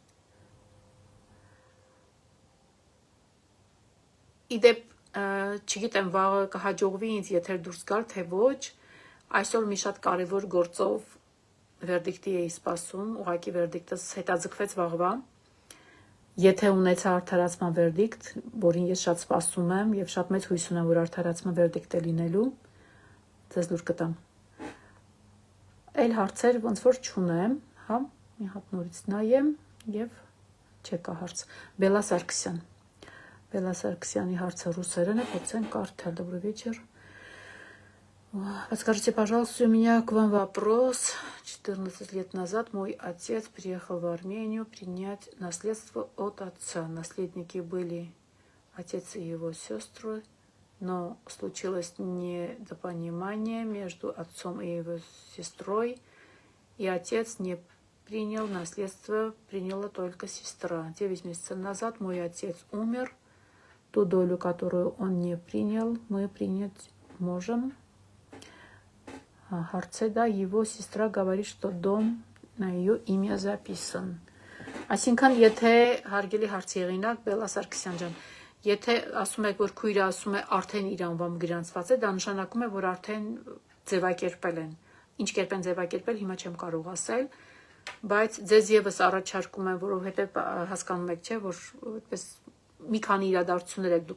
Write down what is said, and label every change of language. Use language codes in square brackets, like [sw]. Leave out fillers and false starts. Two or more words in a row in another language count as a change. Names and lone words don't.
[hy] Իդեպ, չգիտեմ, վաղը կհաջողվի ինձ եթեր դուրս գալ, թե ոչ, այսօր մի շատ կարևոր գործով վերդիկտի էի սպասում, ուղղակի վերդիկտս հետաձգվեց վաղվա, եթե ունեցա արդարացման վերդիկտ, որին ես շատ սպասում եմ և շատ մեծ հույս ունեմ, որ արդարացման վերդիկտ է լինելու, ձեզ լուր կտամ։ Էլ հարցեր ոնց որ չունեմ, հա, մի հատ նորից նայեմ և չեկա հարց։ Բելլա Սարգսյան։ Բելլա Саркисяни հարցը ռուսերեն է, փորձեմ կարդալ. [ru] Добрый вечер. Подскажите, пожалуйста, у меня к вам вопрос. 14 лет назад мой отец приехал в Армению принять наследство от отца. Наследники были отец и его сестры, но случилось недопонимание между отцом и его сестрой, и отец не принял наследство, приняла только сестра. 9 месяцев назад мой отец умер. Ту долю, которую он не принял, мы принять можем. Харцеда, его сестра говорит, что дом на ее имя записан. [hy] Այսինքն, եթե հարգելի հարցի եղինակ Բելլա Սարգսյան ջան, եթե ասում եք, որ քույրը ասում է արդեն իր անվամբ գրանցված է, դա նշանակում է, որ արդեն ձևակերպել են։ Ինչ կերպ են ձևակերպել, հիմա չեմ կարող ասել, բայց ձեզ եւս առաջարկում եմ, որովհետեւ հասկանում եք, չէ, որ այդպես մի քանի իրադարձություններ եք